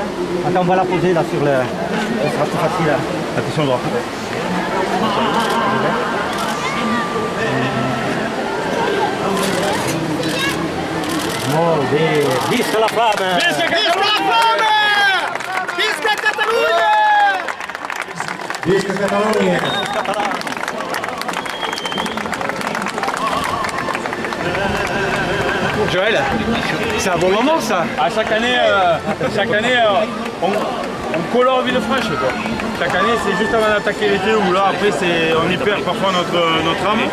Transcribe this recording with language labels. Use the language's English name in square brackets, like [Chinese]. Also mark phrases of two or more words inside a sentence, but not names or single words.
[French] Attends, on va la poser là sur le... Ça sera plus facile. Attention droit. [Catalan] Molt bé. Visca la flama! Visca Catalunya! Visca Catalunya! Visca Catalunya! [French] Joël, c'est un bon moment ça. Chaque année, on colore Villefranche. Chaque année, c'est juste avant d'attaquer l'été où là après on y perd parfois notre âme.